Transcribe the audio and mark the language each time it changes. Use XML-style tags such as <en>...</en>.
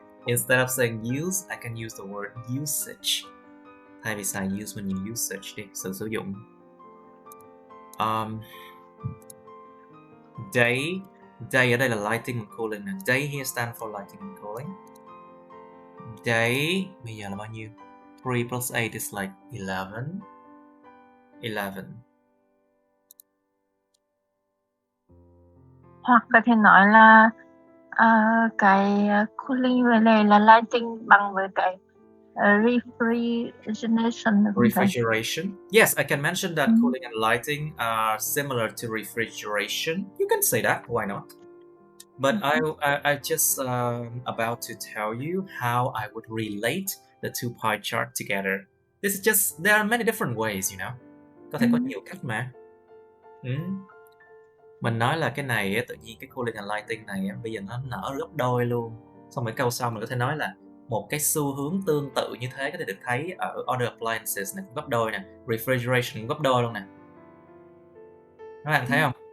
<en>Instead of saying use, I can use the word usage.</en> <vi>Thay vì xài use, mình dùng usage đi, sự sử dụng. Day ở đây là lighting and cooling.</vi> <en>Day here stand for lighting and cooling.</en> <vi>Day bây giờ là bao nhiêu?</vi> <en>3 plus 8 is like 11.</en> <vi>Hoặc có thể nói là cái cooling với lại là lighting bằng với cái refrigeration.</vi> <en>Refrigeration. Yes, I can mention that cooling and lighting are similar to refrigeration. You can say that, why not? But I just about to tell you how I would relate the two pie chart together. This is just, there are many different ways, you know.</en> <vi>Có thể có nhiều cách mà. Mình nói là cái này tự nhiên cái cooling and lighting này bây giờ nó nở gấp đôi luôn. Xong rồi câu sau mình có thể nói là một cái xu hướng tương tự như thế có thể được thấy ở other appliances này cũng gấp đôi nè, refrigeration cũng gấp đôi luôn nè. Các bạn thấy không?</vi>